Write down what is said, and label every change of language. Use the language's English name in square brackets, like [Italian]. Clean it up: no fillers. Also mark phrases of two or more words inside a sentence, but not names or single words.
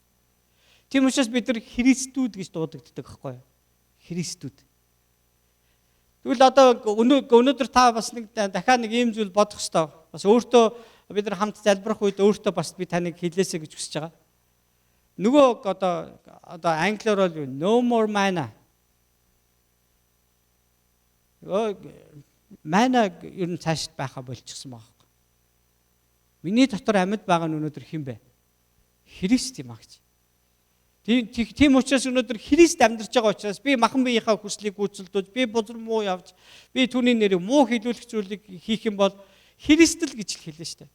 [Mongolian] Тийм учраас бид нар Христүүд гэж дуудагддаг байхгүй юу? Христүүд. Тэгвэл одоо өнөөдөр та бас нэг дахиад нэг ийм зүйл бодох хэрэгтэй. Бас өөртөө бид нар хамт залбирах үед өөртөө бас би таныг хэлээсэй гэж хүсэж байгаа. Нөгөө одоо англиар бол [English] no more manna. [Mongolian] Манна ер нь цаашд байхаа болчихсон байгаа. Миний дотор амьд байгаа нь өнөөдөр хэн бэ? Христ юм аа гэж. Тийм учраас өнөөдөр Христ амьдарч байгаа учраас би махан биеийнхаа хүслийг гүйцэлдүүлж, би бузар муу явж, би түүний нэрийг муу хэлүүлэх зүйлийг хийх юм бол Христэл гэж хэлнэ шүү дээ.